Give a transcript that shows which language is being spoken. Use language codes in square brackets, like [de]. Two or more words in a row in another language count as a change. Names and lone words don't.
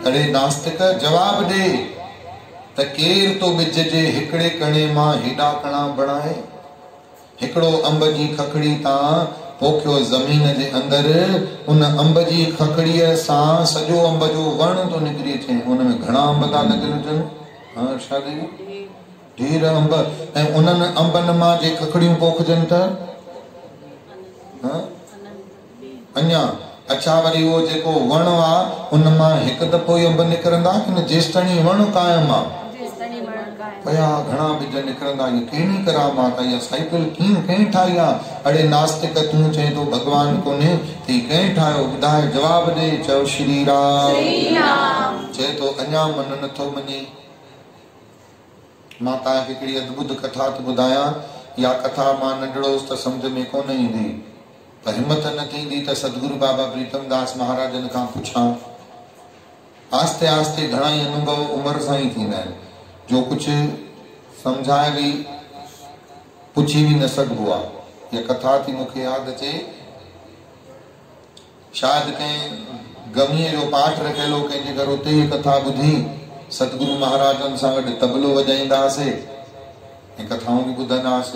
[sd] अड़े नास्तिक जवाब ॾे त केर तो ॿिजजे हिकिड़े कणे मां हेॾा कणा बणाए। हिकिड़ो अंब जी खखड़ी तां पोखियो ज़मीन जे अंदरि, उन अंब जी खखड़ीअ सां सॼो अंब जो वण तो निकिरी अचे। उन में घणा अंब था लॻल हुजनि? हाँ अर्षा देवी, ढेर अंब। ऐं उन्हनि अंबनि मां जे खखड़ियूं पोखजनि त अञा अच्छा, वरी उहो जेको वण आहे उन मां हिकु दफ़ो ई अंब निकिरंदा कि न जेसिताईं वण क़ाइमु आहे? पया घणा ॿिज निकिरंदा। इहा कहिड़ी करामात आहे? इहा साइकिल कीअं कंहिं ठाही आहे? अड़े नास्तिक, तूं चए तो भगवान कोन्हे, त कंहिं ठाहियो? ॿुधाए, जवाब ॾे। चओ श्री राम। चए तो अञा मन नथो मञे। मां तव्हांखे हिकिड़ी अद्भुत कथा थो ॿुधायां। इहा कथा मां नंढड़ो त सम्झ में कोन ईंदी, पर हिम्मत न थींदी त सतगुरु बाबा प्रीतम दास महाराजन खां पुछां। आस्ते आस्ते घणा ई अनुभव उमिरि सां ई थींदा आहिनि, जो कुझु सम्झाए बि पुछी बि न सघिबो आहे। इहा कथा थी मूंखे यादि अचे, शायदि कंहिं गमीअ जो पाठ रखियल हो कंहिंजे घर, उते इहा कथा ॿुधी सतगुरु महाराजन सां गॾु तबलो वॼाईंदा हुआसीं ऐं कथाऊं बि ॿुधंदा हुआसीं।